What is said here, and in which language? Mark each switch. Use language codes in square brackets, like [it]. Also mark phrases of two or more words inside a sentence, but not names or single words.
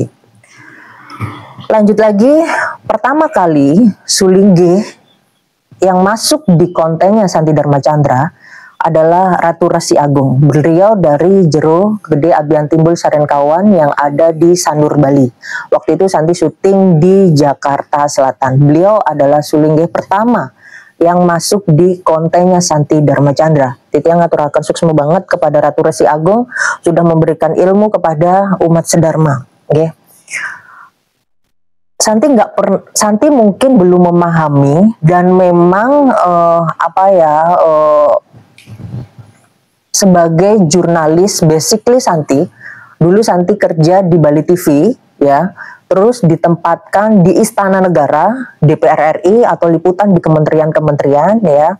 [id] Lanjut lagi, pertama kali Sulingge yang masuk di kontennya Santi Dharma Chandra adalah Ratu Resi Agung. Beliau dari Jero Gede Abian Timbul Sarenkawan yang ada di Sanur, Bali. Waktu itu Santi syuting di Jakarta Selatan. Beliau adalah Sulingge pertama yang masuk di kontennya Santi Dharma Chandra. Itu yang [ban] ngaturakan suksma [id] banget kepada Ratu Resi Agung, sudah memberikan ilmu kepada umat sedharma. Okay. Santi mungkin belum memahami, dan memang sebagai jurnalis, basically Santi dulu Santi kerja di Bali TV ya, terus ditempatkan di Istana Negara, DPR RI, atau liputan di kementerian-kementerian ya.